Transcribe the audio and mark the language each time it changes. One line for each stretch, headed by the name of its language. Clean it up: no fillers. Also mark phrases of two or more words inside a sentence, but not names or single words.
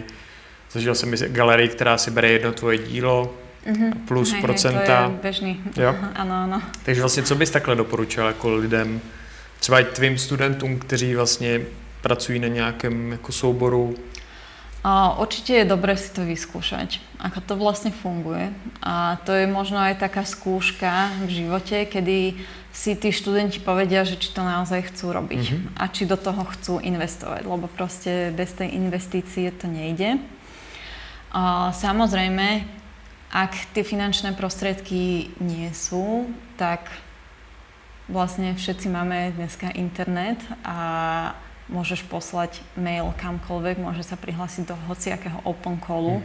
Czech: Zažil jsem galerii, která si bere jedno tvoje dílo plus procenta. To je bežný. Jo? Ano. Takže vlastně co bys takhle doporučil jako lidem, třeba i tvým studentům, kteří vlastně pracují na nějakém jako souboru?
Slovak: Určite je dobré si to vyskúšať, ako to vlastne funguje. A to je možno aj taká skúška v živote, kedy si tí študenti povedia, že či to naozaj chcú robiť a či do toho chcú investovať, lebo proste bez tej investície to nejde. Samozrejme, ak tie finančné prostriedky nie sú, tak vlastne všetci máme dneska internet a môžeš poslať mail kamkoľvek, môže sa prihlásiť do hociakého
English: open callu.